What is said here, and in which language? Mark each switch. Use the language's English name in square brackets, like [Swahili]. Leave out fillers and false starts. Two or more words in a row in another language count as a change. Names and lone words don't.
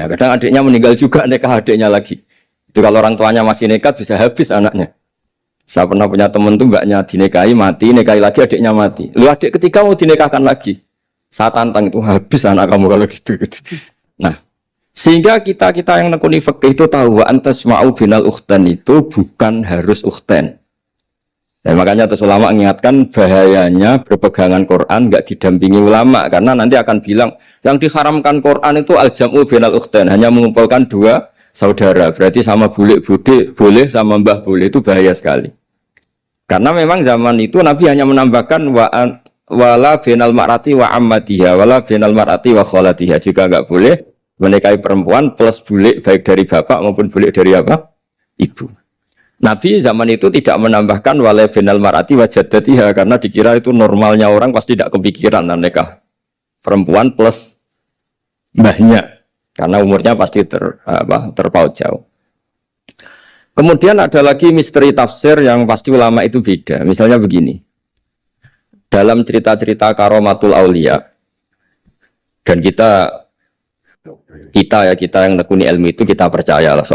[Indonesian] Kadang adiknya meninggal juga nikah adiknya lagi. Itu kalau orang tuanya masih nekat bisa habis anaknya. Saya pernah punya teman tuh mbaknya dinikahi mati, nikahi lagi adiknya mati. Lu adik ketiga mau dinikahkan lagi. Saya tantang itu habis anak kamu kalau gitu. Nah, sehingga kita yang nekuni fikih itu tahu [Arabic] وأن تجمعوا بين الأختين [Indonesian] itu bukan harus ukhtan. Dan makanya terus ulama mengingatkan bahayanya berpegangan Quran nggak didampingi ulama, karena nanti akan bilang yang diharamkan Quran itu [Arabic] الجمع بين الأختين, [Indonesian] hanya mengumpulkan dua saudara, berarti sama bulik bude boleh, sama mbah boleh, itu bahaya sekali. Karena memang zaman itu Nabi hanya menambahkan [Arabic] ولا بين المرأة وعمتها، ولا بين المرأة وخالتها, [Indonesian] juga nggak boleh menikahi perempuan plus bulik baik dari bapak maupun bulik dari apa? Ibu. Nabi zaman itu tidak menambahkan [Arabic] ولا بين المرأة وجدتها, [Indonesian] karena dikira itu normalnya orang pasti tidak kepikiran nikah perempuan plus mbahnya, karena umurnya pasti terpaut jauh. Kemudian ada lagi misteri tafsir yang pasti ulama itu beda. Misalnya begini, dalam cerita-cerita [Arabic] كرامات الأولياء, [Indonesian] dan kita yang nekuni ilmu itu kita percaya lah.